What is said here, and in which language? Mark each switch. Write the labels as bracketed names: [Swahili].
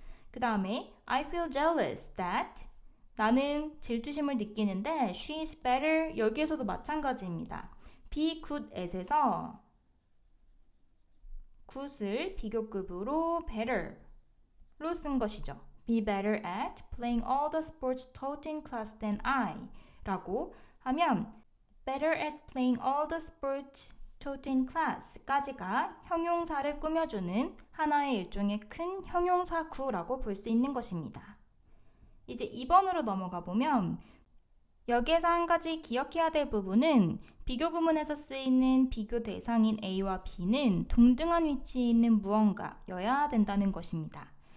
[Korean] 그 다음에 [English] I feel jealous that [Korean] 나는 질투심을 느끼는데 [English] she is better [Korean] 여기에서도 마찬가지입니다. be good at에서 good을 비교급으로 better로 쓴 것이죠. [English] Be better at playing all the sports taught in class than I [Korean] 라고 하면 [English] better at playing all the sports taught in class [Korean] 까지가 형용사를 꾸며주는 하나의 일종의 큰 형용사구라고 볼 수 있는 것입니다. 이제 2번으로 넘어가 보면 여기에서 한 가지 기억해야 될 부분은 비교 구문에서 쓰이는 비교 대상인 A와 B는 동등한 위치에 있는 무언가여야 된다는 것입니다.